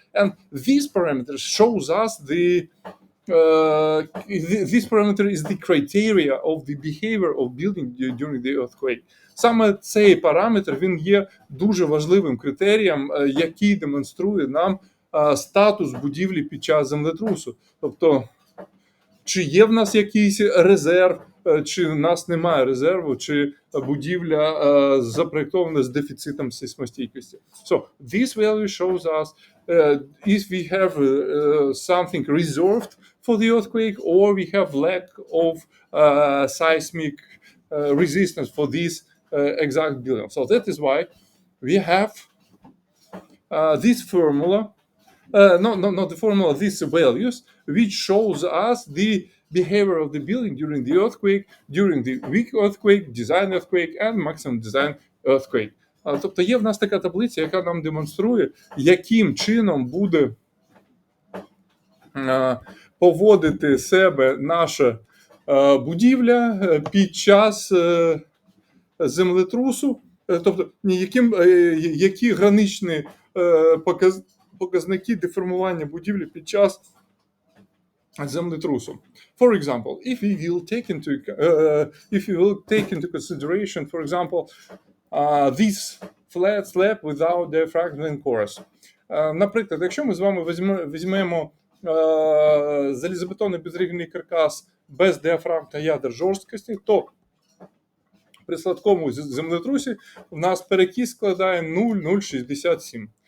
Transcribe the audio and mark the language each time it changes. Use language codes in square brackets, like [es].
[en] And these parameters shows us this parameter is the criteria of the behavior of building during the earthquake. [uk] Саме цей параметр, він є дуже важливим критерієм, який демонструє нам статус будівлі під час землетрусу. Тобто, чи є в нас якийсь резерв, чи в нас немає резерву, чи будівля запроєктована з дефіцитом сейсмостійкості. [en] So, this value shows us if we have something reserved for the earthquake or we have lack of seismic resistance for this exact building. So that is why we have this formula, not the formula, these values, which shows us the behavior of the building during the earthquake, during the weak earthquake, design earthquake, and maximum design earthquake. [uk] Тобто є в нас така таблиця, яка нам демонструє, яким чином буде поводити себе наша будівля під час землетрусу, тобто які граничні показники деформування будівлі під час землетрусу. [en] For example, if we will take into consideration, for example, this flat slab without diaphragm and chorus. [uk] Наприклад, якщо ми з вами візьмемо залізобетонний безрівний каркас без діафрагм та ядер жорсткості, то при слабкому землетрусі в нас перекіс складає 0,067.